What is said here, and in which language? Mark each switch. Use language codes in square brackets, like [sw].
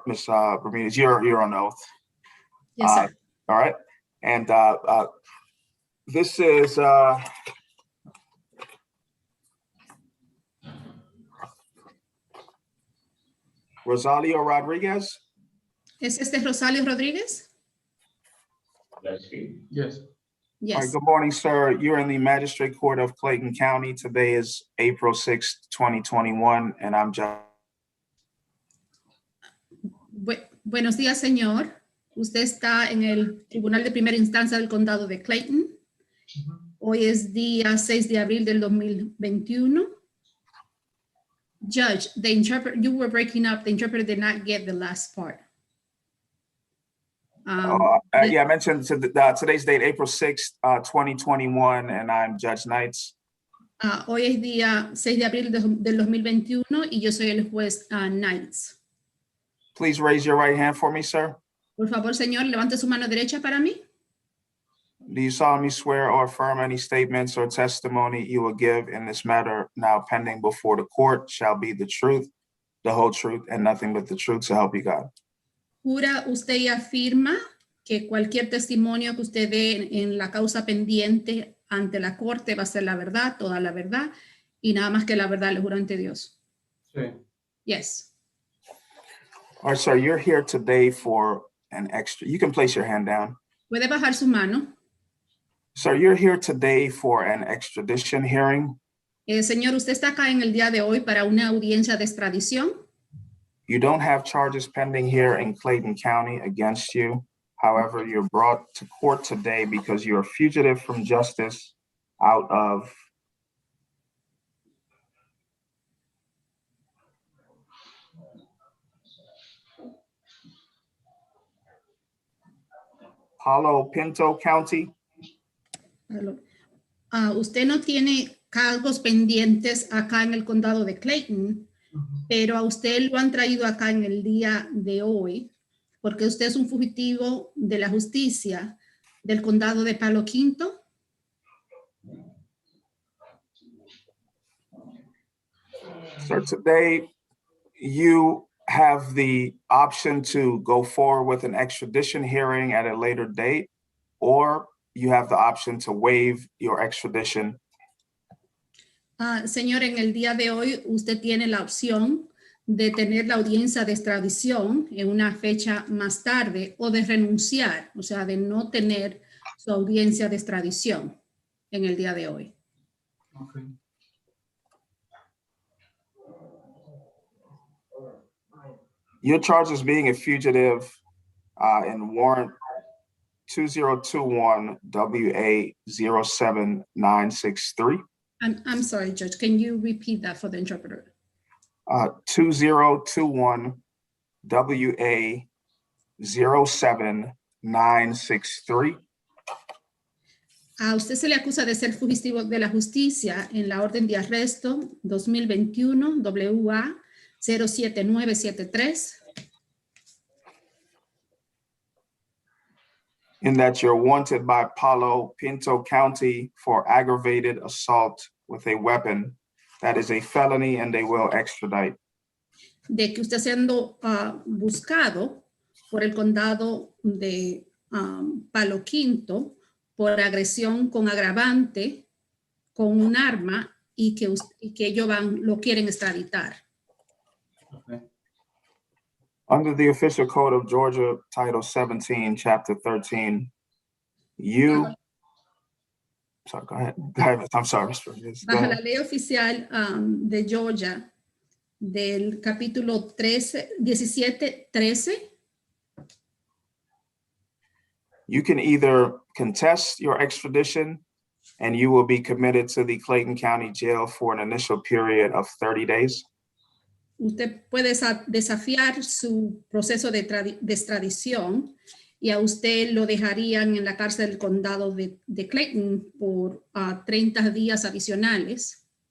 [en] Bermudez, you're on oath. Yes, sir. All right, and this is Rosalio Rodriguez. [es] ¿Es este Rosalio Rodríguez? [en] Yes. Yes. All right, good morning, sir. You're in the Magistrate Court of Clayton County. Today is April 6th, 2021, and I'm Judge. [es] Buenos días, señor. Usted está en el Tribunal de Primera Instancia del Condado de Clayton. Hoy es día 6 de abril del 2021. [en] Judge, the interpreter, you were breaking up. The interpreter did not get the last part. Yeah, I mentioned today's date, April 6th, 2021, and I'm Judge Knights. [es] Hoy es día 6 de abril del 2021 y yo soy el juez Knights. [en] Please raise your right hand for me, sir. [es] Por favor, señor, levante su mano derecha para mí. [en] Do you solemnly swear or affirm any statements or testimony you will give in this matter now pending before the court shall be the truth, the whole truth, and nothing but the truth, so help you God? [es] ¿Jura usted y afirma que cualquier testimonio que usted dé en la causa pendiente ante la corte va a ser la verdad, toda la verdad, y nada más que la verdad le juro ante Dios? Sí. [en] Yes. All right, sir, you're here today for an extra. You can place your hand down. [es] ¿Puede bajar su mano? [en] Sir, you're here today for an extradition hearing. [es] Señor, usted está acá en el día de hoy para una audiencia de extradición. [en] You don't have charges pending here in Clayton County against you. However, you're brought to court today because you're a fugitive from justice out of Palo Pinto County. [es] Usted no tiene cargos pendientes acá en el condado de Clayton, pero a usted lo han traído acá en el día de hoy porque usted es un fugitivo de la justicia del condado de Palo Quinto. [en] So today you have the option to go forward with an extradition hearing at a later date, or you have the option to waive your extradition. [es] Señor, en el día de hoy usted tiene la opción de tener la audiencia de extradición en una fecha más tarde o de renunciar, o sea, de no tener su audiencia de extradición en el día de hoy. [en] Okay. Your charge is being a fugitive in warrant 2021 WA07963. I'm sorry, Judge, can you repeat that for the interpreter? 2021 WA07963. [es] A usted se le acusa de ser fugitivo de la justicia en la orden de arresto 2021 WA 07973. [en] In that you're wanted by Palo Pinto County for aggravated assault with a weapon. That is a felony and they will extradite. [es] De que usted siendo buscado por el condado de Palo Quinto por agresión con agravante con un arma y que ellos lo quieren extraditar. [en] Okay. Under the official code of Georgia, Title 17, Chapter 13, sorry, go ahead. I'm sorry. [es] Bajo la ley oficial de Georgia, del capítulo 17-13, [en] you can either contest your extradition and you will be committed to the Clayton County Jail for an initial period of 30 days. [es] Usted puede desafiar su proceso de extradición y a usted lo dejarían en la cárcel del condado de Clayton por 30 días adicionales.